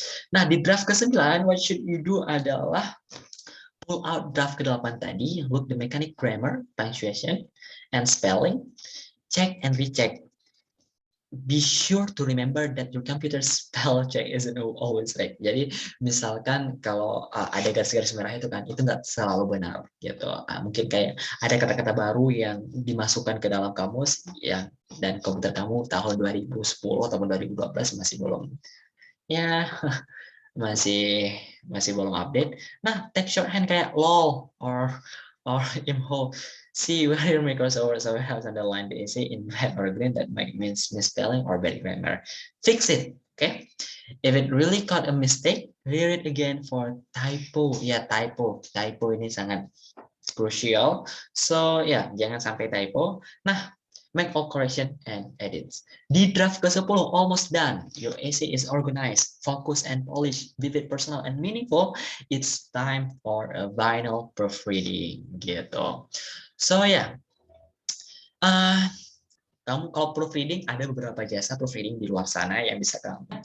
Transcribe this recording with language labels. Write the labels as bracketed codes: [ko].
[id] Nah, di draft ke-9, [en] what should you do adalah pull out draft ke-8 tadi, look the mechanic grammar, punctuation, and spelling, check and recheck. Be sure to remember that your computer spell check isn't always right. [id] Jadi misalkan kalau ada garis-garis merah itu kan, itu nggak selalu benar gitu. Mungkin kayak ada kata-kata baru yang dimasukkan ke dalam kamus ya, dan komputer kamu tahun 2010 atau 2012 masih belum ya masih belum update. [en] Nah, take shorthand kayak lol or imho. See whether Microsoft Word has underlined the essay in red or green that might mean misspelling or bad grammar. Fix it, okay? If it really caught a mistake, read it again for typo. Ya, typo. [id] Typo ini sangat crucial. So, ya, jangan sampai typo. [en] Nah, make all correction and edits. [id] Di draft ke-10, [en] almost done. Your essay is organized, focused, and polished, vivid, personal, and meaningful. It's time for a final proofreading, gitu. [id] So ya, kamu kalau proofreading, ada beberapa jasa proofreading di luar sana yang bisa kamu.